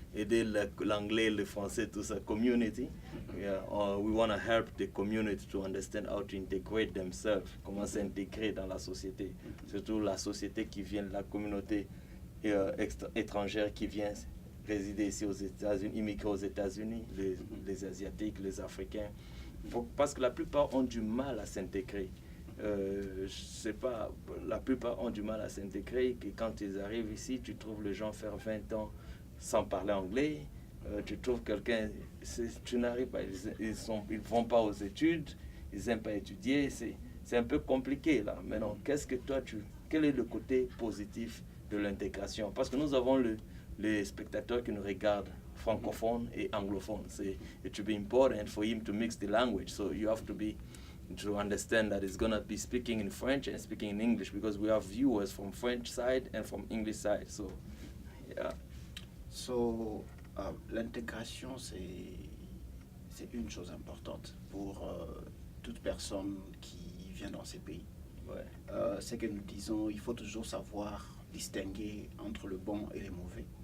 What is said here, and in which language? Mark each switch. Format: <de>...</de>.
<fr>Aider l'anglais, le français, tout ça.</fr> <en>Community. We want to help the community to understand how to integrate themselves.</en> <fr>Comment s'intégrer dans la société. Surtout la société qui vient de la communauté étrangère qui vient résider ici aux États-Unis, immigrer aux États-Unis, les Asiatiques, les Africains, parce que la plupart ont du mal à s'intégrer. Je sais pas, la plupart ont du mal à s'intégrer, que quand ils arrivent ici, tu trouves les gens faire 20 ans sans parler anglais, tu trouves quelqu'un, tu n'arrives pas, ils vont pas aux études, ils n'aiment pas étudier, c'est un peu compliqué là. Maintenant, quel est le côté positif de l'intégration? Parce que nous avons les spectateurs qui nous regardent, francophones et anglophones.</fr> <en>It should be important for him to mix the language. So you have to understand that he's going to be speaking in French and speaking in English because we have viewers from French side and from English side. So, yeah.</en> <fr>So, l'intégration, c'est une chose importante pour toute personne qui vient dans ces pays. Ouais. C'est que nous disons, il faut toujours savoir distinguer entre le bon et le mauvais.</fr>